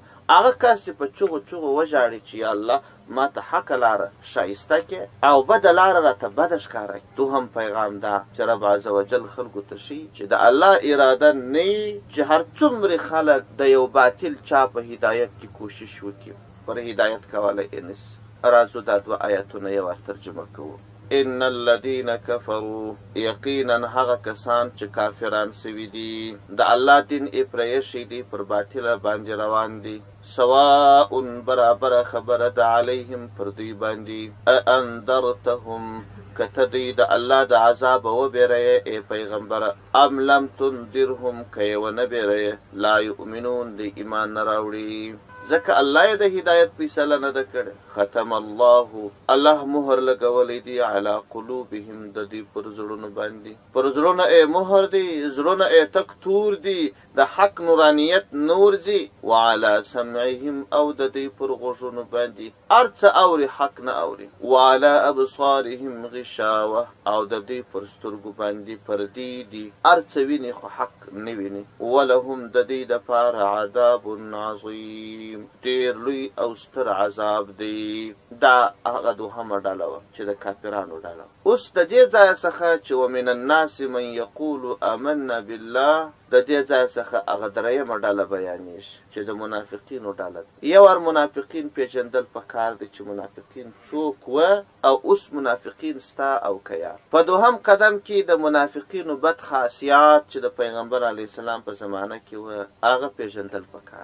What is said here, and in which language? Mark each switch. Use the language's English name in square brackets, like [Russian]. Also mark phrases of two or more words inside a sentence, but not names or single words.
[Pashto] هغه کس چې په چغو چغو وژاړي چې یا الله ما ته حقه لاره ښایسته کړې او بده لاره راته بده ښکاره کړي. دوهم پیغام دا چې رب عز وجل خلکو ته ښیي چې د الله اراده نه وي چې هر څومره خلک د یو باطل چا په هدایت کې کوشش وکړي پر هدایت کولی یې نسي. راځو دا 2 آیتونه یې ور ترجمه کوو. [Arabic] ان الذين كفروا [Pashto] یقینا هغه کسان چې کافران سوي دي د الله دین یې پرېښی دی، پر باطله باندې روان دي. سواء برابر خبره ده علیهم پر دوی باندې انذرتهم کته دوی د الله د عذاب وبېرئ ای پیغمبره، [Arabic] ام لم تنذرهم [Pashto] که یې ونه بېرئ [Arabic] لا یؤمنون [Pashto] دی ایمان نه راوړي. ځکه الله یې د هدایت فیصله نه ده کړې. [Arabic] ختم الله [Pashto] الله مهر لګولی دی [Arabic] علی قلوبهم [Pashto] د دوی پر زړونو باندې، پر زړونه یې مهر دی، زړونه یې تک تور دي، د حق نورانیت نور ځي. [Arabic] وعلى سمعهم [Pashto] او د دوی پر غوږونو باندې هر څه اوري حق نه اوري. [Arabic] وعلى ابصارهم غشاوه [Pashto] او د دوی پر سترګو باندې پردې دي، هر څه ویني خو حق نه ویني. ولهم د دوی دپاره عذاب عظیم ډېر لوی او ستر عذاب دی. دا هغه دوهمه ډله وه چې د کافرانو ډله. اوس د دې ځایه څخه چې [Arabic] ومن الناس من یقول آمنا بالله، [Pashto] د دې ځای څخه هغه درېیمه ډله بیانېږي چې د منافقینو ډله ده. یو وار منافقین پېژندل پکار دی چې منافقین څوک وه او اوس منافقین ستا او که یار. په دوهم قدم کې د منافقینو بد خاصیات چې د پیغمبر [Arabic] علیه السلام [Pashto] په زمانه کې وه هغه پېژندل پکار.